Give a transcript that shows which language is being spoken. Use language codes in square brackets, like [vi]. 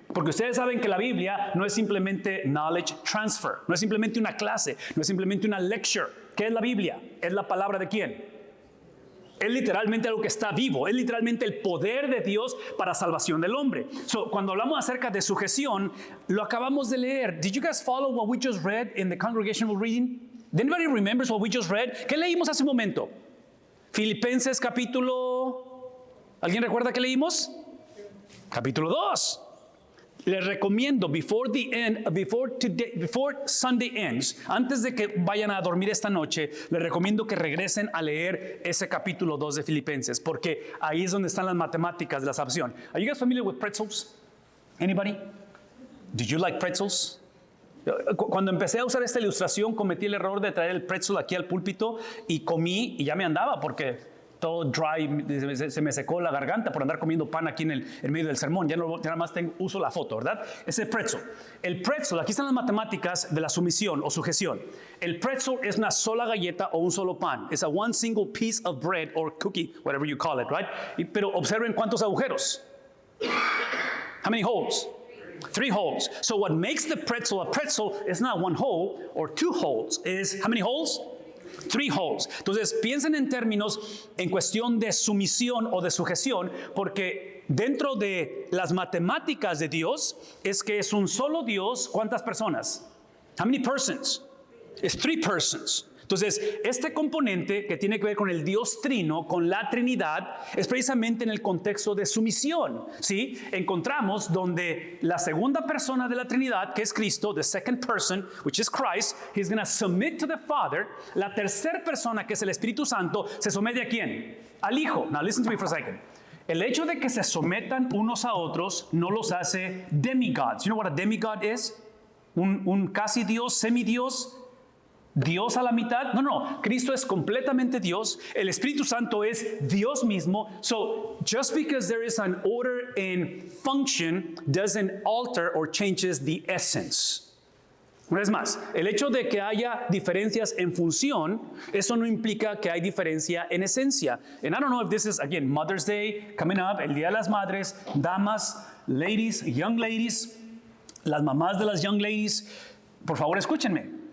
[es] Porque ustedes saben que la Biblia no es simplemente [en] knowledge transfer, [es] no es simplemente una clase, no es simplemente una lecture. ¿Qué es la Biblia? Es la palabra de quién. Es literalmente algo que está vivo, es literalmente el poder de Dios para salvación del hombre. So, cuando hablamos acerca de sujeción, lo acabamos de leer. [en] Did you guys follow what we just read in the congregational reading? Did anybody remembers what we just read? [es] ¿Qué leímos hace un momento? Filipenses capítulo... ¿Alguien recuerda qué leímos? Capítulo 2. Les recomiendo [en] before Sunday ends, [es] antes de que vayan a dormir esta noche, les recomiendo que regresen a leer ese capítulo 2 de Filipenses, porque ahí es donde están las matemáticas de la salvación. [en] Are you guys familiar with pretzels? Anybody? Did you like pretzels? [es] Cuando empecé a usar esta ilustración, cometí el error de traer el pretzel aquí al púlpito y comí y ya me andaba porque todo dry, se me secó la garganta por andar comiendo pan aquí en medio del sermón. Ya nada más uso la foto, ¿verdad? Ese pretzel. El pretzel, aquí están las matemáticas de la sumisión o sujeción. El pretzel es una sola galleta o un solo pan. [en] Es a one single piece of bread or cookie, whatever you call it, right? [es] Pero observen cuántos agujeros. [en] How many holes? 3 holes. So what makes the pretzel a pretzel is not 1 hole or 2 holes. Is how many holes? 3 holes. [es] Entonces, piensen en términos en cuestión de sumisión o de sujeción, porque dentro de las matemáticas de Dios es que es un solo Dios. ¿Cuántas personas? [en] How many persons? It's 3 persons. [es] Entonces, este componente que tiene que ver con el Dios Trino, con la Trinidad, es precisamente en el contexto de sumisión, ¿sí? Encontramos donde la segunda persona de la Trinidad, que es Cristo, [en] the second person, which is Christ, he's going to submit to the Father. [es] La tercera persona, que es el Espíritu Santo, se somete ¿a quién? Al Hijo. [en] Now listen to me for a second. [es] El hecho de que se sometan unos a otros no los hace demigods. [en] You know what a demigod is? [es] Un casi Dios, semidios. Dios a la mitad. No. Cristo es completamente Dios. El Espíritu Santo es Dios mismo. [en] So, just because there is an order in function doesn't alter or changes the essence. [es] Una vez más, el hecho de que haya diferencias en función, eso no implica que hay diferencia en esencia. [en] And I don't know if this is, again, Mother's Day coming up, [es] el Día de las Madres, damas, [en] ladies, young ladies, [es] las mamás de las [en] young ladies, [es] por favor escúchenme.